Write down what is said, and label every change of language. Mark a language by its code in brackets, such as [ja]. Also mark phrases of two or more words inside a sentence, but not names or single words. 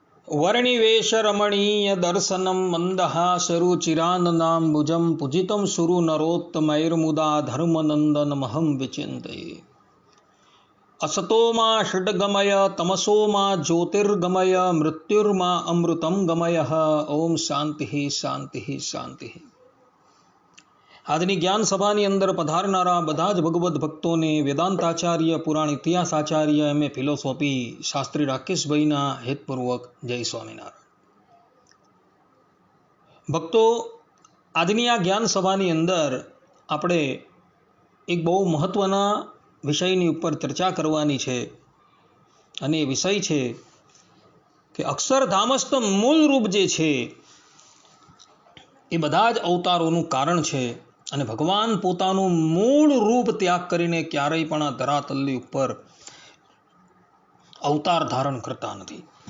[sa] वर्णिवेश रमणीय दर्शनम मंदहासरुचिराननाम्बुजं पूजितं सुरु नरोत्तमैर्मुदा धर्मनंदनमहं विचिन्तये। असतो मा षड्गमय तमसो मा ज्योतिर्गमय मृत्युर्मा अमृतं गमय। ओम शांति शांति शांति। [gu] આજની જ્ઞાન સભાની અંદર પધારનારા બધા જ ભગવદ્ ભક્તોને વેદાંતાચાર્ય પુરાણ ઇતિહાસ આચાર્ય એમ એ ફિલોસોફી શાસ્ત્રી રાકેશભાઈના હેતપૂર્વક જય સ્વામિનારાયણ। ભક્તો, આજની આ જ્ઞાન સભાની અંદર આપણે એક બહુ મહત્વના વિષયની ઉપર ચર્ચા કરવાની છે અને એ વિષય છે કે અક્ષરધામસ્થ મૂળ રૂપ જે છે એ બધા જ અવતારોનું કારણ છે અને ભગવાન પોતાનું મૂળ રૂપ ત્યાગ કરીને ક્યારેય પણ આ ધરાતલની ઉપર અવતાર ધારણ કરતા નથી।